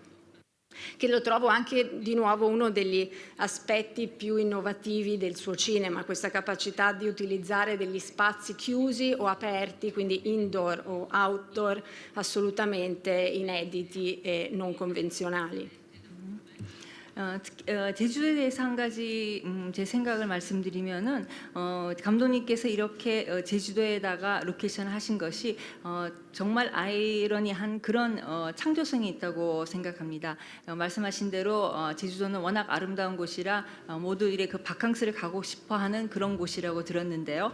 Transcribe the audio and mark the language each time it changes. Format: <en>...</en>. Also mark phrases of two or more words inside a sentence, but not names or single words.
<it>Che lo trovo anche di nuovo uno degli aspetti più innovativi del suo cinema, questa capacità di utilizzare degli spazi chiusi o aperti, quindi indoor o outdoor, assolutamente inediti e non convenzionali.</it> <ko>제주도에 대해서 한 가지 제 생각을 말씀드리면은 감독님께서 이렇게 제주도에다가 로케이션을 하신 것이 정말 아이러니한 그런 창조성이 있다고 생각합니다. 말씀하신 대로 제주도는 워낙 아름다운 곳이라 모두들의 그 바캉스를 가고 싶어하는 그런 곳이라고 들었는데요.</ko>